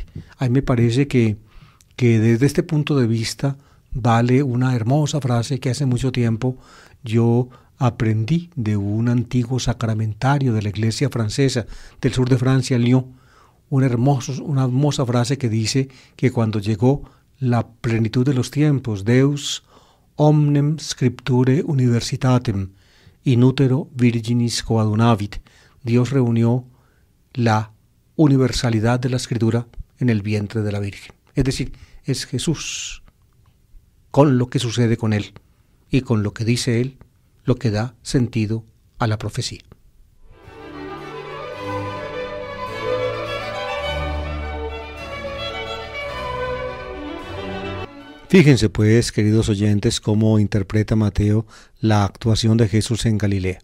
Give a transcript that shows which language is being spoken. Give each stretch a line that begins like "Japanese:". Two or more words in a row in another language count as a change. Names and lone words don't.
Spanish: A mí me parece que desde este punto de vista vale una hermosa frase que hace mucho tiempo yo aprendí de un antiguo sacramentario de la iglesia francesa del sur de Francia, Lyon, una hermosa frase que dice que cuando llegó la plenitud de los tiempos,
Latin: Deus omnem scripture universitatem in utero virginis coadunavit,
Spanish: Dios reunió la universalidad de la escritura en el vientre de la Virgen. Es decir, es Jesús, con lo que sucede con él y con lo que dice él, lo que da sentido a la profecía. Fíjense pues, queridos oyentes, cómo interpreta Mateo la actuación de Jesús en Galilea.